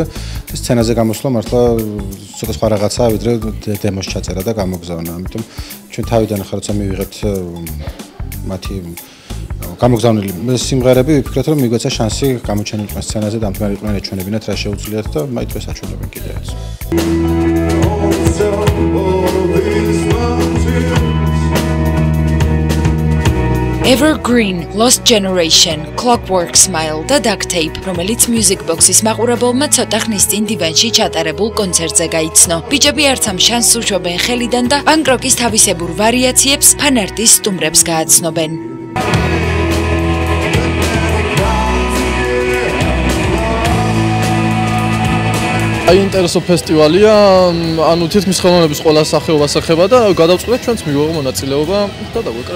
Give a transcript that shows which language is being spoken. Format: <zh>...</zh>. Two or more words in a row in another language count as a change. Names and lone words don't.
<ka>სცენაზე გამოსვლა მართლა ცოტა სხვა რაღაცაა, ვიდრე დემოს ჩაწერა და გამოგზავნა. ამიტომ ჩვენ თავიდან ახლა როცა მივიღებთ მათი გამოგზავნილი სიმღერები, ვფიქრეთ, რომ მიგვეცა შანსი გამოჩენილიყო სცენაზე, დამდგარიყვნენ ეჩვენებინათ რა შეუძლიათ და მაინც დღეს აჩვენებენ კიდევაც. Evergreen, Lost Generation, Clockwork Smile და Duct Tape, რომელიც Music Box-ის მაყურებელმა ცოტა ხნის წინ დივანში ჩატარებულ კონცერტზე გაიცნო. ბიჭები არც ამ შანსს უშვებენ ხელიდან და პანკ-როკის თავისებურ ვარიაციებს ფანარტის სტუმრებს გააცნობენ. საინტერესო ფესტივალია, ანუ თითქმის ხელოვნების ყველა სახეობას ეხება და გადავწყვეტ ჩვენც მივიღო მონაწილეობა და დაგვეკრა.</ka>